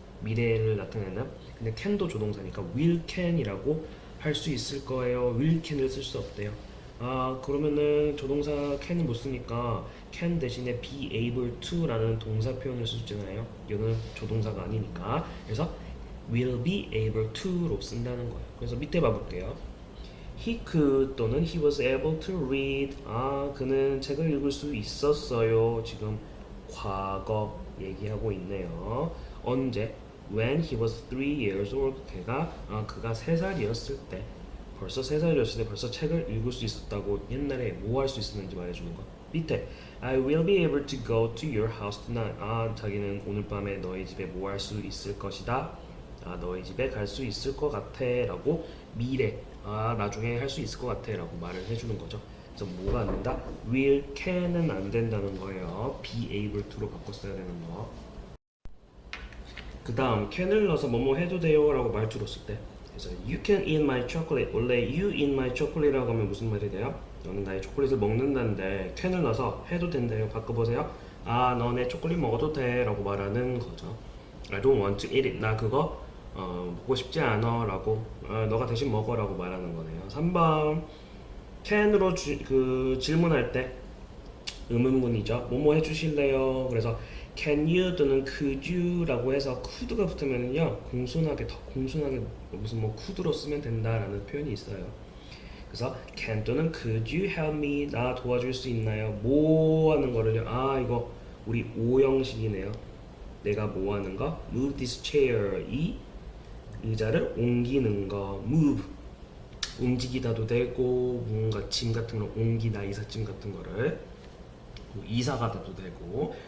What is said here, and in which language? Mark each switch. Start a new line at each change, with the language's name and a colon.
Korean: 미래를 나타내는. 근데 can도 조동사니까 will can이라고 할 수 있을 거예요. will can을 쓸 수 없대요. 아 그러면은 조동사 can을 못 쓰니까 can 대신에 be able to라는 동사 표현을 쓰잖아요. 이거는 조동사가 아니니까. 그래서 will be able to로 쓴다는 거예요. 그래서 밑에 봐볼게요.
English: He could
Korean: 또는
English: he was able to read.
Korean: 아, 그는 책을 읽을 수 있었어요. 지금 과거 얘기하고 있네요. 언제?
English: When he was 3 years old.
Korean: 그가 3살이었을 때. 벌써 3살이었을 때 벌써 책을 읽을 수 있었다고 옛날에 뭐 할 수 있었는지 말해주는 거. 밑에
English: I will be able to go to your house tonight.
Korean: 아, 자기는 오늘 밤에 너희 집에 뭐 할 수 있을 것이다. 아, 너희 집에 갈 수 있을 것 같아 라고 미래 나중에 할 수 있을 것 같아 라고 말을 해주는 거죠. 그래서 뭐가 안 된다? will, can은 안 된다는 거예요. be able to로 바꿨어야 되는 거. 그 다음 can을 넣어서 뭐뭐 해도 돼요 라고 말투로 쓸 때 그래서
English: you can eat my chocolate.
Korean: 원래
English: you eat my chocolate
Korean: 라고 하면 무슨 말이 돼요? 너는 나의 초콜릿을 먹는다는데 can을 넣어서 해도 된대요. 바꿔보세요. 아, 너 내 초콜릿 먹어도 돼 라고 말하는 거죠.
English: I don't want to eat it.
Korean: 나 그거 먹고 싶지 않아 라고 너가 대신 먹어 라고 말하는 거네요. 3번 can으로 질문할 때 의문문이죠. 뭐뭐 해주실래요? 그래서 can you 또는 could you 라고 해서 could가 붙으면요 공손하게 더 공손하게 무슨 뭐 could로 쓰면 된다라는 표현이 있어요. 그래서
English: can
Korean: 또는
English: could you help me.
Korean: 나 도와줄 수 있나요? 뭐 하는 거를요. 이거 우리 O 형식이네요. 내가 뭐 하는 거?
English: move this chair.
Korean: 이 의자를 옮기는 거. move 움직이다도 되고 뭔가 짐 같은 걸 옮기다 이삿짐 같은 거를 이사 가다도 되고.